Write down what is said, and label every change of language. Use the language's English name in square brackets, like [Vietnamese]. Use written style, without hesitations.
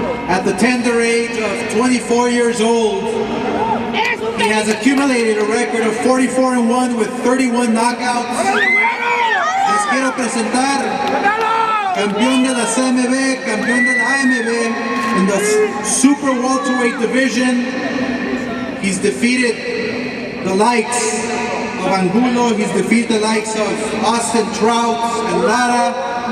[English] At the tender age of 24 years old, he has accumulated a record of 44-1 with 31 knockouts. [Spanish] Les quiero presentar campeón de la CMB, campeón de la AMB [English] in the super welterweight division. He's defeated the likes of Angulo, he's defeated the likes of Austin Trout and Lara.